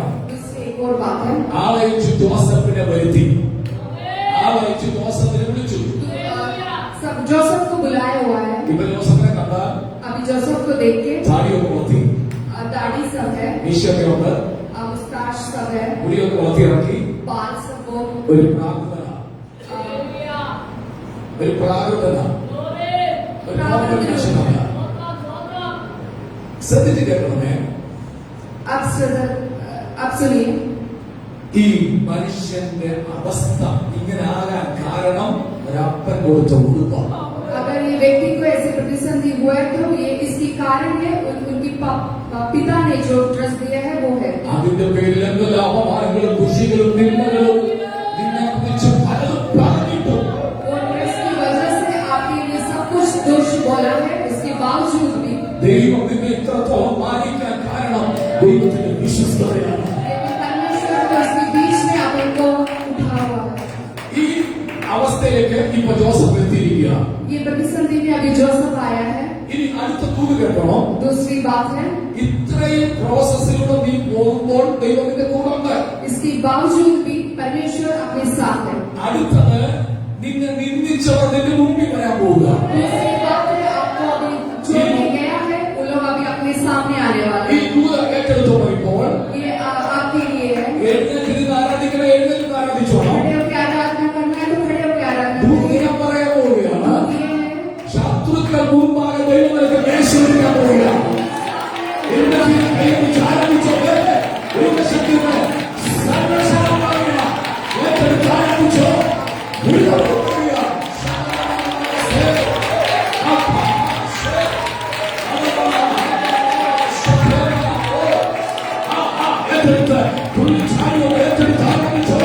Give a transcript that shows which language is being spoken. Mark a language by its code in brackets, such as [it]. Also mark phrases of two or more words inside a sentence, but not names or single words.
[hi] इससे एक और बात है, [ml] ആളയച്ചു ജോസഫിനെ വരുത്തി, ആളയച്ചു ജോസഫിനെ വിളിച്ചു. [hi] सब जोसेफ को बुलाया हुआ है। [ml] ഇപ്പൊ ജോസഫിനെ കണ്ടാൽ [hi] अभी जोसेफ को देख के [ml] താടിയൊക്കെ വളർത്തി, [hi] दाढ़ी सब है, [ml] മീശയൊക്കെ ഉണ്ട്, [hi] मुस्ताश सब है, [ml] മുടിയൊക്കെ വളർത്തി ഇറക്കി [hi] बाल सब वो [ml] ഒരു പ്രാകൃതന, ഒരു പ്രാകൃതന, ഒരു നോർമൽ മനുഷ്യനല്ല. ശ്രദ്ധിച്ച് കേൾക്കണമേ, [hi] अब सुनिए, [ml] ഈ മനുഷ്യന്റെ അവസ്ഥ ഇങ്ങനെ ആകാൻ കാരണം ഒരപ്പൻ കൊടുത്ത ഉടുപ്പാണ്. [hi] अगर ये व्यक्ति को ऐसे प्रतिसंधि हुआ है तो ये इसकी कारण है उनकी पिता ने जो ड्रेस दिया है वो है। [ml] അതിന്റെ പേരിൽ എന്തെല്ലാം അപമാനങ്ങളും ദുഷികളും നിന്ദകളും നിന്നെ കുറിച്ച് പലതും പറഞ്ഞിട്ടു. [hi] वो ड्रेस की वजह से आपके लिए सब कुछ दोष बोला है, इसके बावजूद भी [ml] ദൈവം നിന്നെ ഇത്രത്തോളം മാനിക്കാൻ കാരണം ദൈവത്തിന്റെ വിശ്വസ്തതയാണ്. [hi] लेकिन परमेश्वर को इसके बीच में आप इनको उठा हुआ है। [ml] ഈ അവസ്ഥയിലേക്ക് ഇപ്പൊ ജോസഫ് എത്തിയിരിക്കുക. [hi] ये प्रतिसंधि में अभी जोसेफ आया है। [ml] ഇനി അടുത്ത കൂട് കേൾക്കണോ? [hi] दूसरी बात है, [ml] ഇത്രയും പ്രോസസ്സിലൂടെ നീ പോകുമ്പോൾ ദൈവത്തിന്റെ കൂടെ ഉണ്ട്. [hi] इसके बावजूद भी परमेश्वर अपने साथ है। [ml] അടുത്തത് നിന്നെ നിന്ദിച്ചവർ നിന്റെ മുമ്പിൽ വരാൻ പോവുക. [hi] दूसरी बात है, आपको अभी जो भी गया है वो लोग अभी अपने सामने आने वाले [ml] ഈ [hi] हैं। [ml] കൂട് ഏറ്റെടുത്തു പറയുമ്പോൾ [hi] ये आपके लिए है। [ml] എഴുന്നേറ്റ് ആരാധിക്കണ എഴുന്നേറ്റ് ആരാധിച്ചോണം. [hi] खड़े होकर आराधना करना है तो खड़े होकर आराधना [ml] ഭൂമി [hi] करिए। [ml] ഞാൻ പറയാൻ പോവുകയാണ്. [hi] बात ये है, [ml] ശത്രുക്കൾ മുമ്പാകെ ദൈവം നിനക്ക് മേശയൊരുക്കാൻ പോവുകയാണ്. എഴുന്നേറ്റ് കൈയടിച്ച് ആരാധിച്ചോട്ടെ. ദൈവശക്തിയുടെ സർവ്വശക്തനായ ഏറ്റെടുത്ത് ആരാധിച്ചോ. ഉയർന്നു പോവുക. ഏറ്റെടുത്ത് തുള്ളി ചാടിയോ ഏറ്റെടുത്ത് ആരാധിച്ചോ.